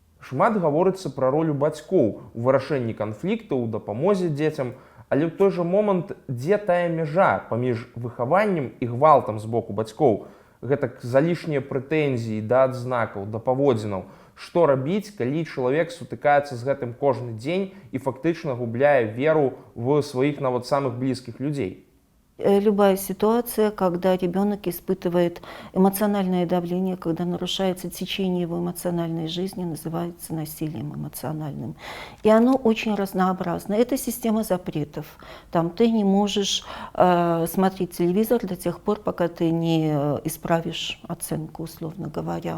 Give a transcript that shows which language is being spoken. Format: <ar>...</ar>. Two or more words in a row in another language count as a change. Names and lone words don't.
<be>Шмат гаворыцца пра ролю бацькоў у вырашэнні канфліктаў, дапамозе дзецям, але ў той жа момант, дзе тая мяжа паміж выхаваннем і гвалтам з боку бацькоў, гэтак залішнія прэтэнзіі да адзнакаў, да паводзінаў. Што рабіць, калі чалавек сутыкаецца з гэтым кожны дзень і фактычна губляе веру в сваіх нават самых блізкіх людзей?</be> <ru>Любая ситуация, когда ребенок испытывает эмоциональное давление, когда нарушается течение его эмоциональной жизни, называется насилием эмоциональным. И оно очень разнообразно. Это система запретов. Там ты не можешь смотреть телевизор до тех пор, пока ты не исправишь оценку, условно говоря.</ru>